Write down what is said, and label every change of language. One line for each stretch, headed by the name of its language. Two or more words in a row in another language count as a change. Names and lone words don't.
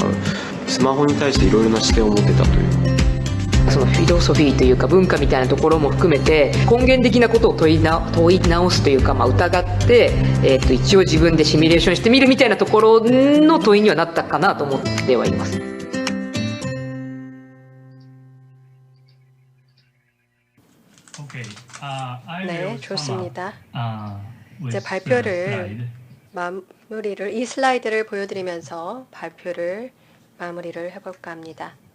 Japanese: スマホに対していろいろな視点を持ってたという。そのフィロソフィーというか文化みたいなところも含めて根源的なことを問い直すというか、疑って、一応自分でシミュレーションしてみるみたいなところの問いにはなったかなと思ってはいます。
Korean: 네, 좋습니다. 이제 발표를 이 슬라이드를 보여드리면서 발표를 마무리를 해볼까 합니다.